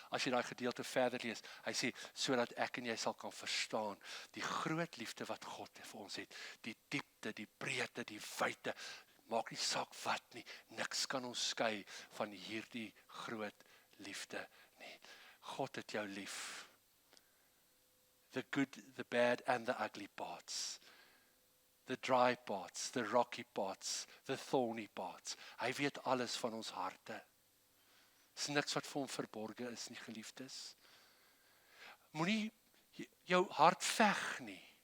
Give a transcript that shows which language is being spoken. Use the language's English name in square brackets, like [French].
[Afrikaans] As jy daai gedeelte verder lees, hy sê, sodat ek en jy sal kan verstaan, die groot liefde wat God vir ons het, die diepte, die breedte, die wyte, maak nie saak wat nie, niks kan ons skei van hierdie groot liefde nie. God het jou lief. [English] The good, the bad and the ugly parts. The dry parts, the rocky parts, the thorny parts. [Afrikaans] Hy weet alles van ons harte. Is niks wat vir hom verborge is nie, geliefdes. Moenie jou hart veg nie.